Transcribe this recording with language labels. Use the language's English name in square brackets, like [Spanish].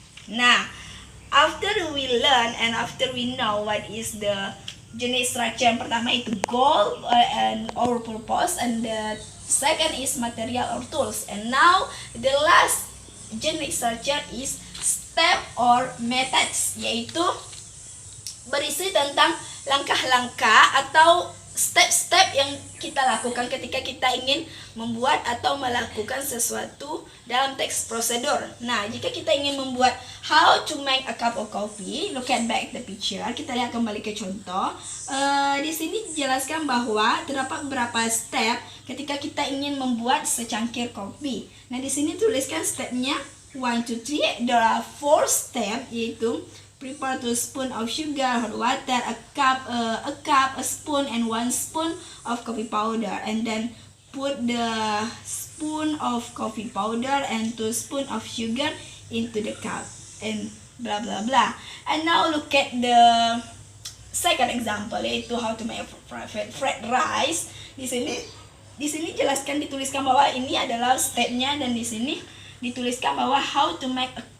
[English] Nah, after we learn and after we know what is the unit structure, [Indonesian] yang pertama itu [English] goal and or purpose, and the second is material or tools, and now the last unit structure is step or methods, [Indonesian] yaitu berisi tentang langkah-langkah atau step-step yang kita lakukan ketika kita ingin membuat atau melakukan sesuatu dalam teks prosedur. Nah, jika kita ingin membuat [English] how to make a cup of coffee, look at back the picture. [Indonesian] Kita lihat kembali ke contoh. Di sini dijelaskan bahwa terdapat beberapa step ketika kita ingin membuat secangkir kopi. Nah, di sini tuliskan stepnya 1, 2, 3. [English] There are 4 step, yaitu prepare 2 spoon of sugar, hot water, a cup, a spoon, and 1 spoon of coffee powder, and then put the spoon of coffee powder and 2 spoon of sugar into the cup, and blah blah blah. And now look at the second example, yaitu how to make a fried rice. [Indonesian] Di sini dituliskan bahwa ini adalah stepnya, dan di sini dituliskan bahwa [English] how to make.